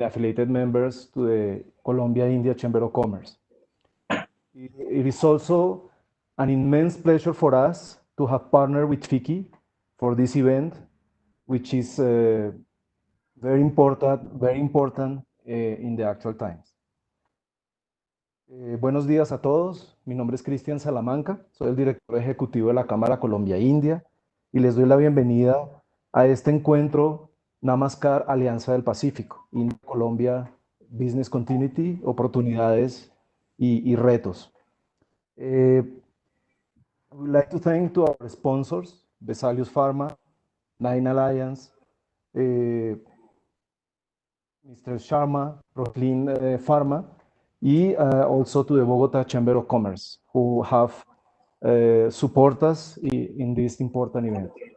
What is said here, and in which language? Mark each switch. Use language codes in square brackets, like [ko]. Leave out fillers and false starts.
[en] the affiliated members to the Colombia-India Chamber of Commerce. It is also an immense pleasure for us to have partnered with FICI for this event, which is very important in the actual times. [es] Buenos días a todos, mi nombre es Cristian Salamanca, soy el director ejecutivo de la Cámara Colombia-India y les doy la bienvenida a este encuentro Namaskar Alianza del Pacífico, India Colombia Business Continuity, oportunidades y retos. [en] I would like to thank to our sponsors, Vesalius Pharma, Nine Alliance, Mr. Sharma, Brooklyn Pharma, y also to the Bogota Chamber of Commerce, who have support us in this important event.